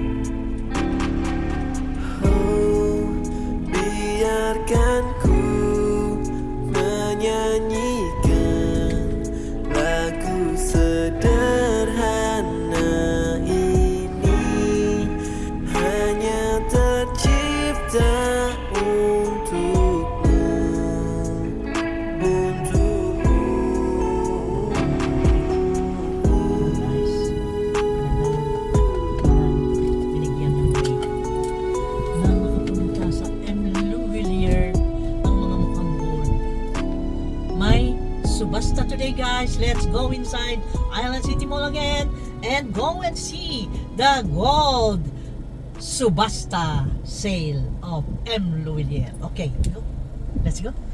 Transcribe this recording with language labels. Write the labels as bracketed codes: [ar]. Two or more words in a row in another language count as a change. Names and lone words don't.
[id] Oh, biarkan ku menyanyikan lagu sederhana ini, hanya tercipta untukmu, untukmu. [tl] Binigyan ng break na makapunta sa M. Louvillier ang mga mukhang gold. May subasta [en] today, guys. Let's go inside Island City Mall again and go and see the gold subasta sale of M. Louvillier. Okay, go. Let's go.